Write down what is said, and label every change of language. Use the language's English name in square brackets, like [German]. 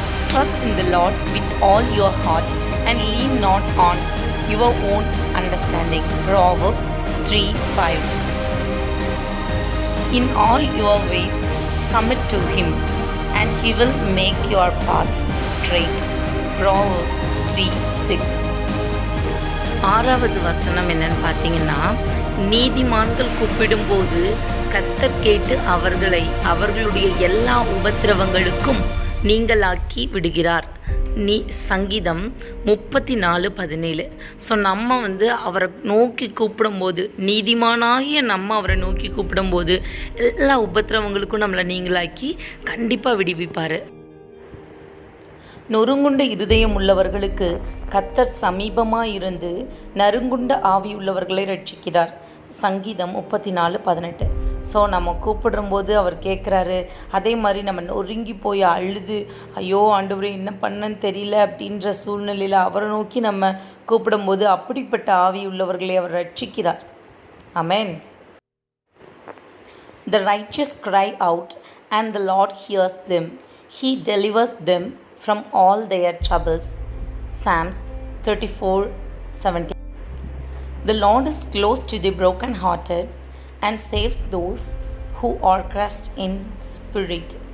[English] Trust in the Lord with all your heart and lean not on your own understanding. Proverbs 3:5. In all your ways submit to him, and he will make your paths straight. Proverbs 3:6. [Tamil] ஆறாவது வசனம் என்னன்னு பார்த்தீங்கன்னா, நீதிமான்கள் கூப்பிடும்போது கர்த்தர் கேட்டு அவர்களை அவர்களுடைய எல்லா உபத்திரவங்களுக்கும் நீங்களாக்கி விடுகிறார். சங்கீதம் 34:17. ஸோ நம்ம அவரை நோக்கி கூப்பிடும்போது, நீதிமானாகிய நம்ம அவரை நோக்கி கூப்பிடும்போது எல்லா உபத்திரவங்களுக்கும் நம்மளை நீங்களாக்கி கண்டிப்பாக விடுவிப்பார். நொறுங்குண்ட இருதயம் உள்ளவர்களுக்கு கர்த்தர் சமீபமாக இருந்து நறுங்குண்ட ஆவி உள்ளவர்களை ரட்சிக்கிறார். சங்கீதம் 34:18. ஸோ நம்ம கூப்பிடும்போது அவர் கேட்குறாரு. அதே மாதிரி நம்ம நொறுங்கி போய் அழுது, ஐயோ ஆண்டவரே என்ன பண்ணன்னு தெரியல அப்படின்ற சூழ்நிலையில் அவரை நோக்கி நம்ம கூப்பிடும்போது அப்படிப்பட்ட ஆவி உள்ளவர்களை அவர் ரட்சிக்கிறார். ஆமென். [English] The righteous cry out and the Lord hears them. He delivers them from all their troubles. Psalms 34:17. The Lord is close to the brokenhearted and saves those who are crushed in spirit.